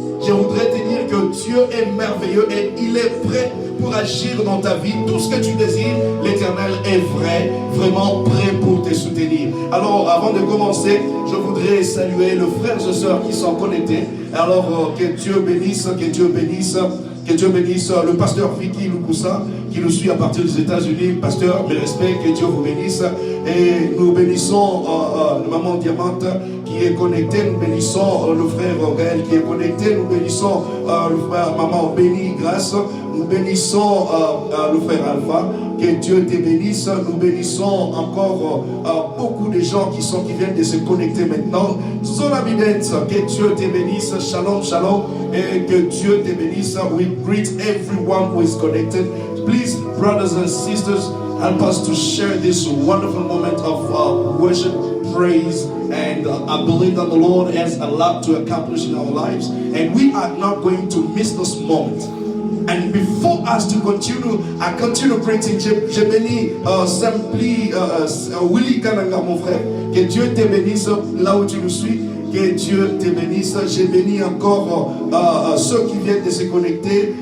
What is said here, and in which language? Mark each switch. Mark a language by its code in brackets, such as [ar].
[fr] Je voudrais te dire que Dieu est merveilleux et il est prêt pour agir dans ta vie. Tout ce que tu désires, l'Éternel est vrai, vraiment prêt pour te soutenir. Alors, avant de commencer, je voudrais saluer les frères et sœurs qui sont connectés. Alors, que Dieu bénisse, que Dieu bénisse. Que Dieu bénisse le pasteur Vicky Lukusa qui nous suit à partir des États-Unis. Pasteur, mes respects, que Dieu vous bénisse. Et nous bénissons Maman Diamante qui est connectée. Nous bénissons le frère Gaël qui est connecté. Nous bénissons le frère Maman Béni Grâce. Nous bénissons le frère Alpha. Que Dieu te bénisse. Nous bénissons encore beaucoup de gens qui viennent de se connecter maintenant. Zona Vidette, que Dieu te bénisse. Shalom, shalom. Et que Dieu te bénisse. [en] We greet everyone who is connected. Please, brothers and sisters, help us to share this wonderful moment of worship, praise, and I believe that the Lord has a lot to accomplish in our lives, and we are not going to miss this moment. And before us to continue, I continue greeting. [fr] J'ai béni [en] simply [fr] Willy Kananga, mon frère. Que Dieu te bénisse là où tu nous suis. Que Dieu te bénisse. J'ai béni encore ceux qui viennent de se connecter.